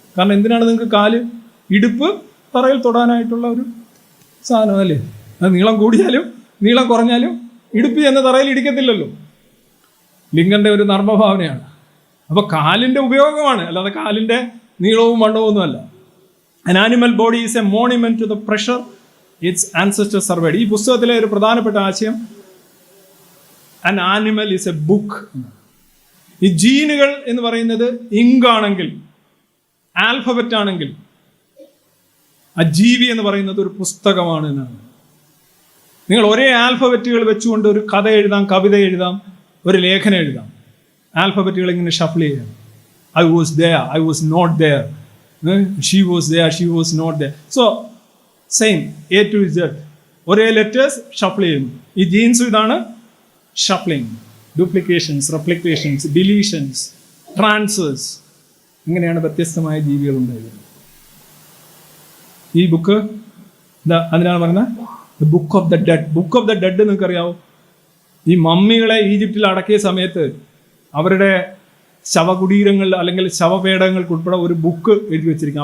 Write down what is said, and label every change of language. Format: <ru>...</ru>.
<ml>കാരണം എന്തിനാണ് നിങ്ങൾക്ക് കാല്? ഇടുപ്പ് തറയിൽ തൊടാനായിട്ടുള്ള ഒരു സാധനം അല്ലേ. അത് നീളം കൂടിയാലും നീളം കുറഞ്ഞാലും ഇടുപ്പ് എന്ന തറയിൽ ഇടിക്കത്തില്ലല്ലോ. ലിങ്കന്റെ ഒരു നർമ്മഭാവനയാണ്. അപ്പൊ കാലിന്റെ ഉപയോഗമാണ്, അല്ലാതെ കാലിന്റെ നീളവും വണ്ണവും ഒന്നുമല്ല.</ml> <en>An animal body is a monument to the pressure its ancestors surveyed.</en> <ml>ഈ പുസ്തകത്തിലെ ഒരു പ്രധാനപ്പെട്ട ആശയം</ml> <en>an animal is a book.</en> <ml>ഈ ജീനുകൾ എന്ന് പറയുന്നത് ഇങ്കാണെങ്കിൽ, ആൽഫബറ്റ് ആണെങ്കിൽ, ആ ജീവി എന്ന് പറയുന്നത് ഒരു പുസ്തകമാണ് എന്നാണ്. നിങ്ങൾ ഒരേ ആൽഫബറ്റുകൾ വെച്ചുകൊണ്ട് ഒരു കഥ എഴുതാം, കവിത എഴുതാം, ഒരു ലേഖനം എഴുതാം. ആൽഫബറ്റുകൾ ഇങ്ങനെ ഷഫിൾ ചെയ്യാം.</ml> <en>I was there, I was not there, she was there, she was not there. So same A to Z,</en> <ml>ഒരേ ലെറ്റേഴ്സ് ഷഫിൾ ചെയ്യുന്നു. ഈ ജീൻസ് ഇതാണ് ഷഫ്ലിംഗ്, ഡ്യൂപ്ലിക്കേഷൻസ്, റെപ്ലിക്കേഷൻസ്, ഡിലീഷൻസ്, ട്രാൻസ്ഫേഴ്സ്. ഇങ്ങനെയാണ് വ്യത്യസ്തമായ ജീവികൾ ഉണ്ടായത്. ഈ ബുക്ക് അതിനാണ് പറയുന്നത് book of the dead. Book of the dead നിങ്ങൾക്കറിയാവോ? ഈ മമ്മികളെ ഈജിപ്തിൽ അടക്കിയ സമയത്ത് അവരുടെ ശവകുടീരങ്ങളിൽ അല്ലെങ്കിൽ ശവപേടകങ്ങൾക്ക് ഉൾപ്പെടെ ഒരു ബുക്ക് എഴുതി വെച്ചിരിക്കും.</ml>